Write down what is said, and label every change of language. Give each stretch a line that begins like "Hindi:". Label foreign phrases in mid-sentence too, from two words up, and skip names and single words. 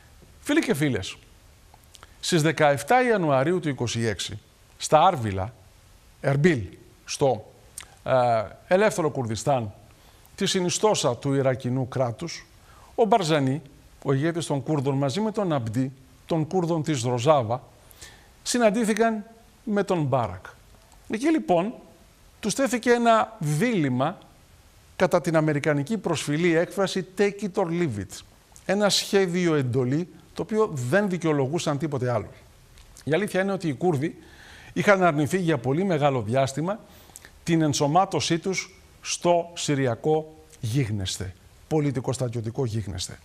Greek: Φίλοι και φίλες, Στις 17 Ιανουαρίου του 26, στα Άρβιλα, Ερμπίλ, στο ελεύθερο Κουρδιστάν, τη συνιστόσα του Ιρακινού κράτους, ο Μπαρζανί, ο ηγέτης των Κούρδων, μαζί με τον Αμπντί, των Κούρδων της Ροζάβα, συναντήθηκαν με τον Μπάρακ. Εκεί λοιπόν τους τέθηκε ένα δίλημμα κατά την αμερικανική προσφυλή έκφραση
English: «take it or leave it».
Greek: Ένα σχέδιο εντολή το οποίο δεν δικαιολογούσαν τίποτε άλλο. Η αλήθεια είναι ότι οι Κούρδοι είχαν αρνηθεί για πολύ μεγάλο διάστημα την ενσωμάτωσή τους στο συριακό γίγνεσθε, πολιτικο-στρατιωτικό γίγνεσθε.